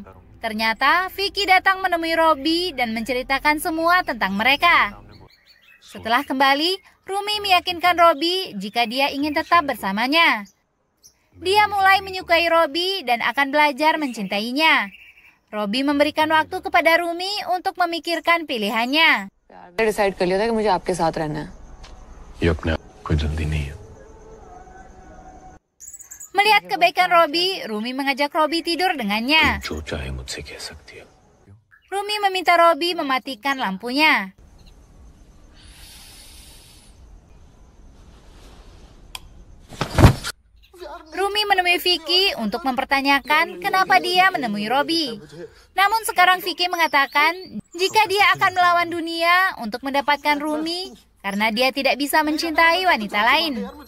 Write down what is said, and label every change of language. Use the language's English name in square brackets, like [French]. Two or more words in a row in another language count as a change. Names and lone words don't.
[Indonesian] Ternyata Vicky datang menemui Robi dan menceritakan semua tentang mereka. Setelah kembali, Rumi meyakinkan Robi jika dia ingin tetap bersamanya. Dia mulai menyukai Robi dan akan belajar mencintainya. Robi memberikan waktu kepada Rumi untuk memikirkan pilihannya. [Hindi] मैंने डिसाइड कर लिया था कि मुझे आपके साथ रहना है. ये अपने आप कोई जल्दी नहीं है. [Indonesian] Melihat kebaikan Robi, Rumi mengajak Robi tidur dengannya. [Hindi] जो चाहे मुझसे कह सकती है. [Indonesian] Rumi meminta Robi mematikan lampunya. Rumi menemui Vicky untuk mempertanyakan kenapa dia menemui Robi. Namun sekarang Vicky mengatakan jika dia akan melawan dunia untuk mendapatkan Rumi karena dia tidak bisa mencintai wanita lain.